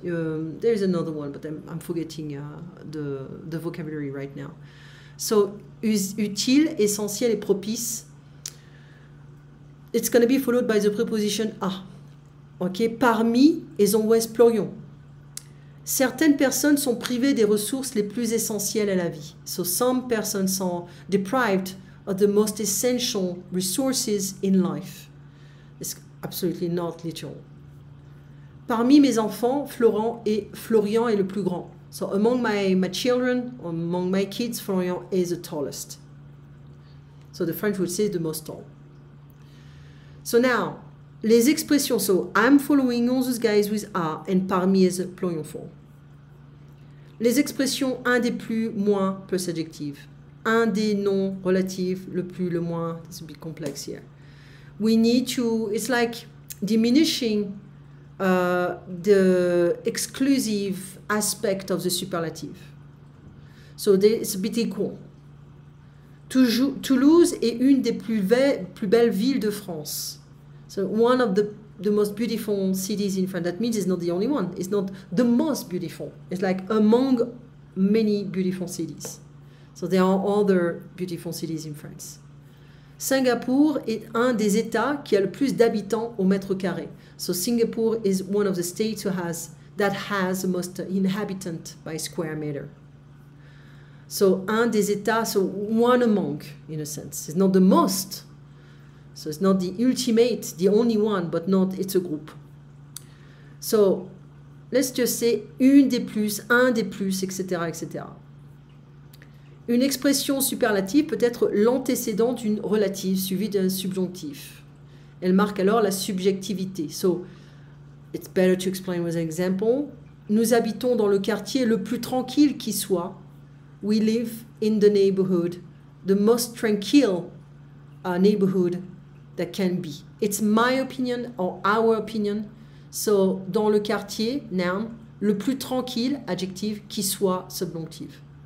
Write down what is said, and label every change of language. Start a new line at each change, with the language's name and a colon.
English: There's another one, but I'm forgetting the vocabulary right now. So,
French: utile, essentiel, et propice.
English: It's going to be followed by the preposition à. Okay, parmi is always pluriel.
French: Certaines personnes sont privées des ressources les plus essentielles à la vie.
English: So, some persons are deprived of the most essential resources in life. It's absolutely not literal.
French: Parmi mes enfants, Florian est le plus grand.
English: So among my children, among my kids, Florian is the tallest. So the French would say the most tall. So now, les expressions. So I'm following all those guys with a, and parmi is a pluriel form.
French: Les expressions un des plus, moins, plus adjective. Un des non relatifs, le plus, le moins.
English: It's a bit complex here. We need to, it's like diminishing the exclusive aspect of the superlative. So it's a bit equal.
French: Toulouse est une des plus belles villes de France.
English: So one of the most beautiful cities in France. That means it's not the only one. It's not the most beautiful. It's like among many beautiful cities. So there are other beautiful cities in France.
French: Singapour est un des États qui a le plus d'habitants au mètre carré.
English: So Singapore is one of the states that has the most inhabitants by square meter. So un des États, so one among, in a sense. It's not the most. So it's not the ultimate, the only one, but not, it's a group. So let's just say
French: une des plus, un des plus,
English: etc., etc.
French: Une expression superlative peut être l'antécédent d'une relative suivie d'un subjonctif. Elle marque alors la subjectivité.
English: So, it's better to explain with an example.
French: Nous habitons dans le quartier le plus tranquille qui soit.
English: We live in the neighborhood, the most tranquil neighborhood that can be. It's my opinion or our opinion.
French: So, dans le quartier, noun, le plus tranquille, adjective, qui soit, subjonctif.